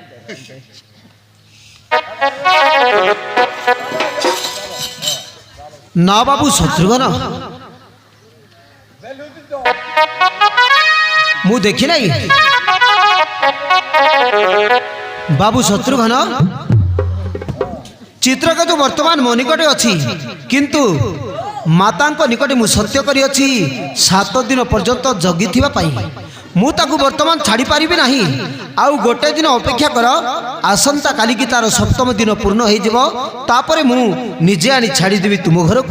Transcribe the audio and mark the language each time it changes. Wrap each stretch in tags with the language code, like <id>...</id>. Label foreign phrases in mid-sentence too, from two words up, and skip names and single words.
<or>ନା ବାବୁ ଶତ୍ରୁଘ୍ନ ମୁଁ ଦେଖି ନାହିଁ। ବାବୁ ଶତ୍ରୁଘ୍ନ ଚିତ୍ରକେତୁ ବର୍ତ୍ତମାନ ମୋ ନିକଟେ ଅଛି କିନ୍ତୁ ମାତାଙ୍କ ନିକଟେ ମୁଁ ସତ୍ୟ କରିଅଛି 7 ଦିନ ପର୍ଯ୍ୟନ୍ତ ଜଗିଥିବା ପାଇଁ। ମୁଁ ତାକୁ ବର୍ତ୍ତମାନ ଛାଡ଼ି ପାରିବି ନାହିଁ। ଆଉ ଗୋଟେ ଦିନ ଅପେକ୍ଷା କର, ଆସନ୍ତା କାଲିକି ତାର 7ମ ଦିନ ପୂର୍ଣ୍ଣ ହେଇଯିବ, ତାପରେ ମୁଁ ନିଜେ ଆଣି ଛାଡ଼ିଦେବି ତୁମ ଘରକୁ।</or>